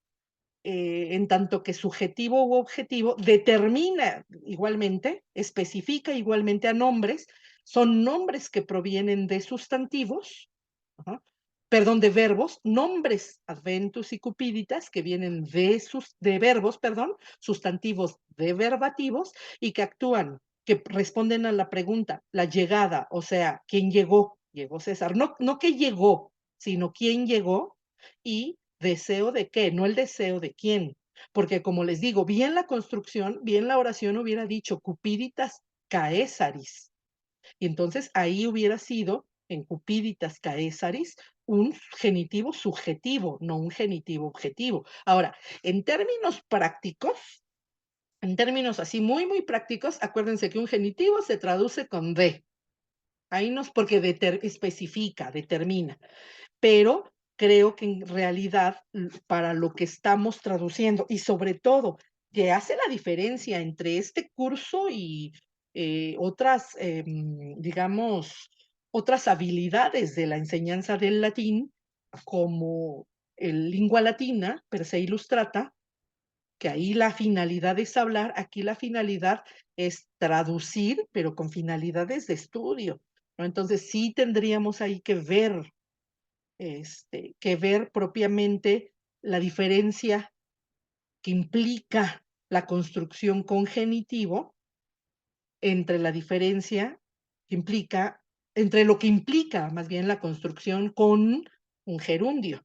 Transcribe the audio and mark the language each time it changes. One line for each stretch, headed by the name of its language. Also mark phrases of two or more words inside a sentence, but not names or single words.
Spanish: en tanto que subjetivo u objetivo, determina igualmente, especifica igualmente a nombres, son nombres que provienen de sustantivos, ajá, perdón, de verbos, nombres adventus y cupiditas que vienen de verbos, perdón, sustantivos deverbativos y que actúan, que responden a la pregunta, la llegada, o sea, ¿quién llegó? Llegó César. No, no que llegó, sino quién llegó y deseo de qué, no el deseo de quién. Porque como les digo, bien la construcción, bien la oración hubiera dicho
Latin: cupiditas caesaris.
Spanish: Y entonces ahí hubiera sido en
Latin: cupiditas caesaris
Spanish: un genitivo subjetivo, no un genitivo objetivo. Ahora, en términos prácticos, en términos así muy, muy prácticos, acuérdense que un genitivo se traduce con de. Ahí no es porque especifica, determina, pero creo que en realidad para lo que estamos traduciendo y sobre todo que hace la diferencia entre este curso y otras, digamos, otras habilidades de la enseñanza del latín, como el
Latin: lingua latina, per se ilustrata,
Spanish: que ahí la finalidad es hablar, aquí la finalidad es traducir, pero con finalidades de estudio, ¿no? Entonces sí tendríamos ahí que ver propiamente la diferencia que implica la construcción con genitivo entre la diferencia que implica, entre lo que implica más bien la construcción con un gerundio.